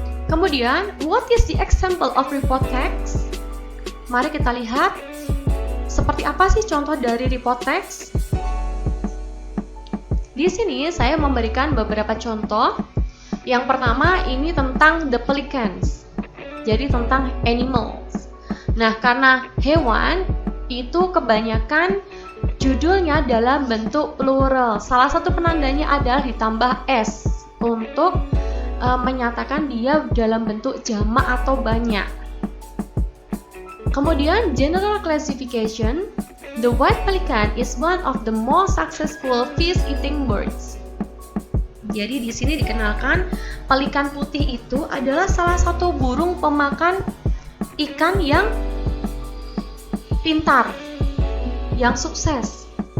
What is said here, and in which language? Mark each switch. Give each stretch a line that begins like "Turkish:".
English: Kemudian, what is the example of report text?
Indonesian: Mari kita lihat seperti apa sih contoh dari report text. Di sini saya memberikan beberapa contoh. Yang pertama ini tentang
English: the pelicans.
Indonesian: Jadi tentang animals. Nah, karena hewan itu kebanyakan judulnya dalam bentuk plural. Salah satu penandanya adalah ditambah s untuk menyatakan dia dalam bentuk jamak atau banyak.
English: Kemudian general classification, the white pelican is one of the most successful fish-eating birds.
Indonesian: Jadi di sini dikenalkan pelikan putih itu adalah salah satu burung pemakan ikan yang pintar, yang sukses.